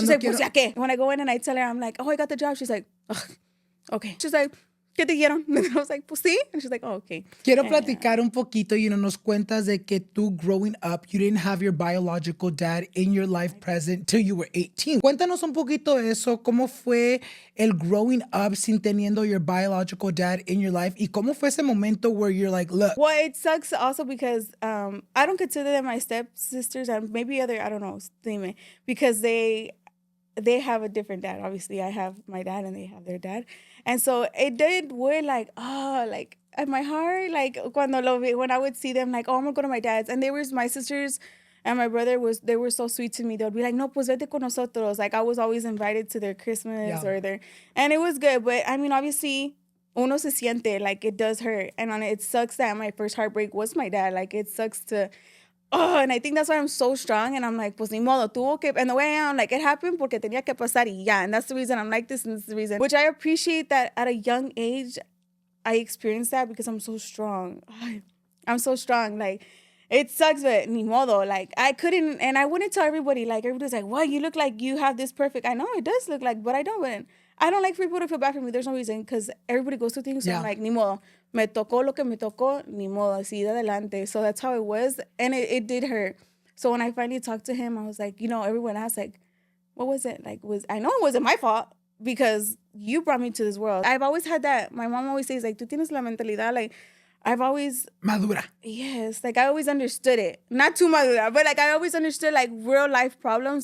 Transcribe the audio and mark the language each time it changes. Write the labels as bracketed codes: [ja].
[en] She's like, [es] pues ya qué. [en] When I go in and I tell her, I'm like, oh, I got the job. She's like, ugh, okay. She's like, [es] ¿qué te dieron? [en] And I was like, [es] pues sí. [en] And she's like, oh, okay. [es] Quiero platicar un poquito, nos cuentas de que tú [en] growing up, you didn't have your biological dad in your life present till you were 18. [es] Cuéntanos un poquito eso, cómo fue el growing up sin teniendo [en] your biological dad in your life [es] y cómo fue ese momento [en] where you're like, look. Well, it sucks also because I don't consider them my stepsisters and maybe other, I don't know, because they have a different dad. Obviously, I have my dad and they have their dad. And so it did weird, like, oh, like at my heart, like when I would see them, like, oh, I'm gonna go to my dad's. And my sisters and my brother they were so sweet to me. They would be like, [es] no, pues vete con nosotros. [en] Like I was always invited to their Christmas and it was good. But I mean, obviously, [es] uno se siente, [en] like it does hurt. And it sucks that my first heartbreak was my dad. Like it sucks to... Oh, and I think that's why I'm so strong. And I'm like, [es] pues ni modo, tuvo que... [en] And the way I am, like, it happened [es] porque tenía que pasar y ya. [en] And that's the reason I'm like this and this is the reason. Which I appreciate that at a young age, I experienced that because I'm so strong. I'm so strong. Like, it sucks, but [es] ni modo. [en] Like, I couldn't... And I wouldn't tell everybody. Like, everybody's like, well, you look like you have this perfect... I know it does look like, but I don't. I don't like for people to feel bad for me. There's no reason because everybody goes through things. So I'm like, [es] ni modo. Me tocó lo que me tocó, ni modo, así de adelante. [en] So that's how it was. And it did hurt. So when I finally talked to him, I was like, everyone asked, like, what was it? Like, I know it wasn't my fault because you brought me to this world. I've always had that. My mom always says, like, [es] tú tienes la mentalidad, [en] like, I've always... [es] Madura. [en] Yes. Like, I always understood it. Not too madura, but, like, I always understood, like, real life problems.